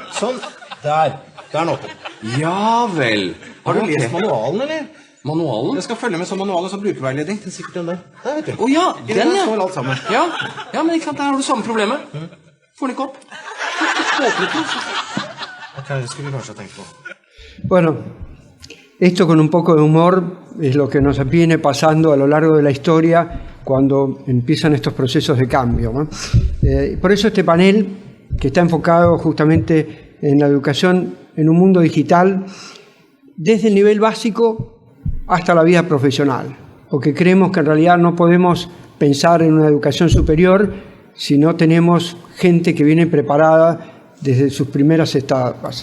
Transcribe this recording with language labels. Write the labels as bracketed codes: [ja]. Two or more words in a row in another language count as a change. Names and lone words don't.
[no] Sånn. Der. Der er den åpen. Ja vel. Har du lest manualen, eller? Manualen? Jeg skal følge med som manualen som brukerveiledning. Det er sikkert den der. Der, vet du. Ja, den, ja. Står alt sammen. Ja, men ikke sant, der har du samme problemet. Får den ikke opp. Ok, det skulle vi kanskje ha tenkt på. [es] Bueno, esto con un poco de humor es lo que nos viene pasando a lo largo de la historia cuando empiezan estos procesos de cambio, ¿no? Por eso este panel, que está enfocado justamente en la educación en un mundo digital, desde el nivel básico hasta la vida profesional, porque creemos que en realidad no podemos pensar en una educación superior si no tenemos gente que viene preparada desde sus primeras etapas.